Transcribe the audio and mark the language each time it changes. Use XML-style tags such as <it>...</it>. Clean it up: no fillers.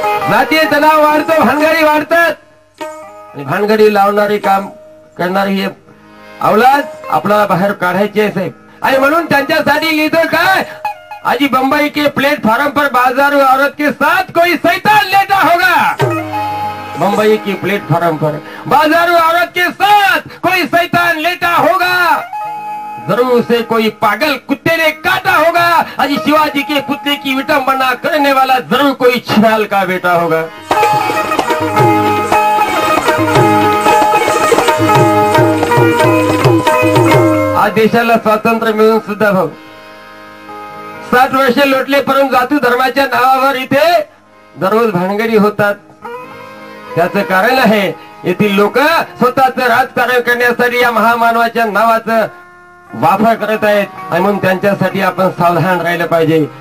<mr>जातीय तणाव वाढतो, भानगडी वाढतात, आणि भानगडी लावणारे काम करणारे हे अवलाद आपल्याला बाहेर काढायचे आहे साहेब. आणि म्हणून त्यांच्यासाठी लिहितो काय,</mr> <hi>आजी बंबई के प्लेटफॉर्म पर बाजारू औरत के साथ कोई शैतान लेटा होगा. मुंबई की प्लेटफॉर्म पर बाजारू औरत के साथ कोई शैतान लेटा होगा, जरूर उसे कोई पागल कुत्ते ने काटा होगा. आज शिवाजी के पुतले की विटंबना करने वाला जरूर कोई छिनाल का बेटा होगा.</hi> <mr>आज देशाला स्वातंत्र्य मिळून सुद्धा भाऊ 60 वर्षे लोटले, परंतु जातू धर्माच्या नावावर इथे दररोज भानगडी होतात. त्याचं कारण आहे येथील लोक स्वतःचं राजकारण करण्यासाठी या महामानवाच्या नावाचं वापर करत आहेत, आणि म्हणून त्यांच्यासाठी आपण सावधान राहिलं पाहिजे.</mr>